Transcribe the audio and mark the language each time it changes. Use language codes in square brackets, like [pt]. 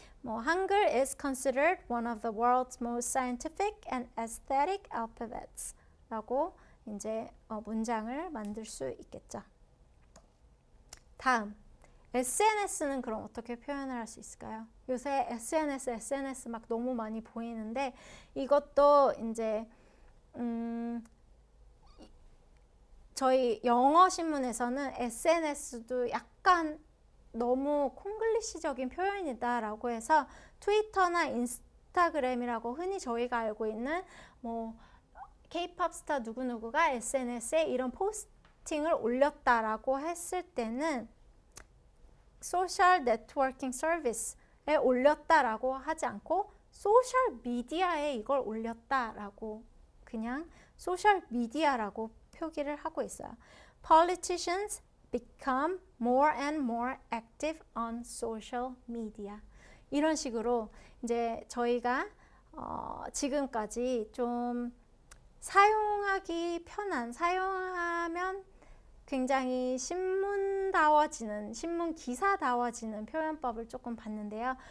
[ko] 뭐 [en] 한글 is considered one of the world's most scientific and aesthetic alphabets [ko] 라고 이제 문장을 만들 수 있겠죠. 다음 SNS는 그럼 어떻게 표현을 할 수 있을까요? 요새 SNS 막 너무 많이 보이는데 이것도 이제 저희 영어 신문에서는 SNS도 약간 너무 콩글리시적인 표현이다라고 해서 트위터나 인스타그램이라고 흔히 저희가 알고 있는 뭐 K-pop 스타 누구누구가 SNS에 이런 포스팅을 올렸다라고 했을 때는 소셜 네트워킹 서비스에 올렸다라고 하지 않고 소셜 미디어에 이걸 올렸다라고 그냥 소셜 미디어라고 표기를 하고 있어요. [en] Politicians become more and more active on social media. [ko] 이런 식으로 이제 저희가 지금까지 좀 사용하기 편한, 사용하면 굉장히 신문다워지는, 신문 기사다워지는 표현법을 조금 봤는데요.